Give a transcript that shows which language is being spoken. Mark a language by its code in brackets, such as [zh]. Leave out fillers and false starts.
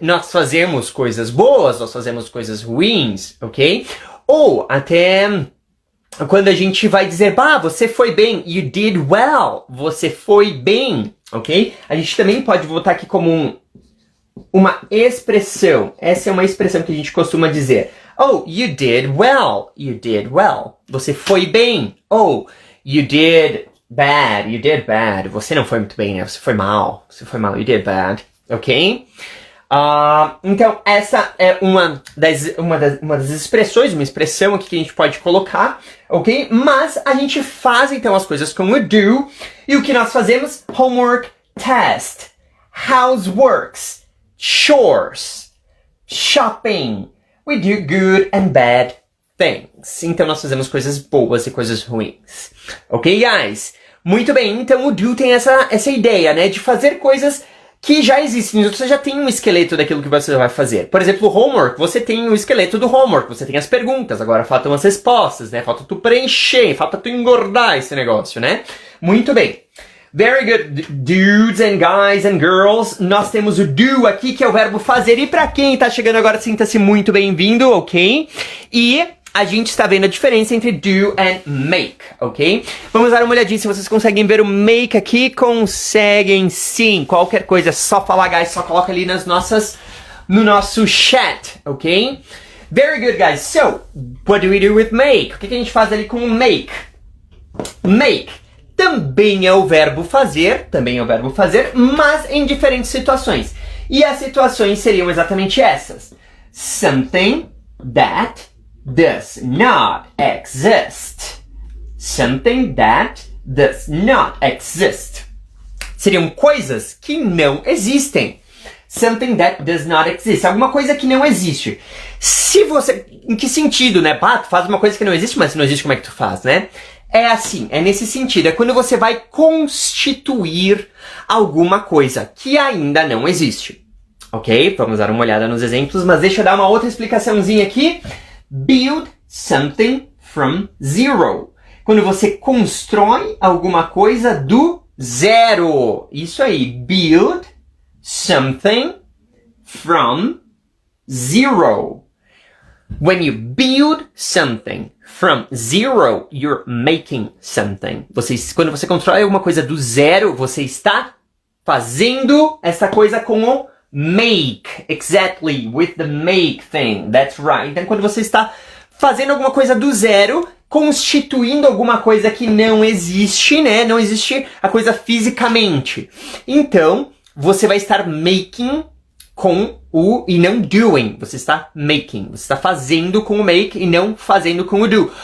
[pt] Nós fazemos coisas boas, nós fazemos coisas ruins, ok? Ou até quando a gente vai dizer, bah, você foi bem, [en] you did well, [pt] você foi bem, ok? A gente também pode botar aqui como uma expressão. Essa é uma expressão que a gente costuma dizer. [en] Oh, you did well, you did well. [pt] Você foi bem. [en] Oh, you did bad, [pt] Você não foi muito bem, né? Você foi mal, [en] you did bad, [pt] ok? Então, essa é uma das expressões, uma expressão aqui que a gente pode colocar, ok? Mas a gente faz, então, as coisas com o do. E o que nós fazemos? [en] Homework, test, houseworks, chores, shopping. We do good and bad things. [pt] Então, nós fazemos coisas boas e coisas ruins. Ok, guys? Muito bem, então o do tem essa ideia, né? De fazer coisas que já existem, você já tem um esqueleto daquilo que você vai fazer. Por exemplo, o homework, você tem o esqueleto do homework, você tem as perguntas, agora faltam as respostas, né? Falta tu preencher, falta tu engordar esse negócio, né? Muito bem. [en] Very good, dudes and guys and girls. [pt] Nós temos o do aqui, que é o verbo fazer. E pra quem tá chegando agora, sinta-se muito bem-vindo, ok? E a gente está vendo a diferença entre do and make, ok? Vamos dar uma olhadinha se vocês conseguem ver o make aqui. Conseguem sim. Qualquer coisa, é só falar, guys. Só coloca ali no nosso chat, ok? [en] Very good, guys. So, what do we do with make? [pt] O que a gente faz ali com o make? Make também é o verbo fazer, mas em diferentes situações. E as situações seriam exatamente essas. [en] Something that does not exist. Something that does not exist. [pt] Seriam coisas que não existem. [en] Something that does not exist. [pt] Alguma coisa que não existe. Se você... Em que sentido, né? Pá, tu faz uma coisa que não existe, mas se não existe, como é que tu faz, né? É assim, é nesse sentido. É quando você vai constituir alguma coisa que ainda não existe. Ok? Vamos dar uma olhada nos exemplos, mas deixa eu dar uma outra explicaçãozinha aqui. [en] Build something from zero. [pt] Quando você constrói alguma coisa do zero. Isso aí. [en] Build something from zero. When you build something from zero, you're making something. [pt] Quando você constrói alguma coisa do zero, você está fazendo essa coisa com o make. [en] Exactly, with the make thing. That's right. [pt] Então, quando você está fazendo alguma coisa do zero, constituindo alguma coisa que não existe, né? Não existe a coisa fisicamente. Então, você vai estar making com o e não doing. Você está making. Você está fazendo com o make e não fazendo com o do.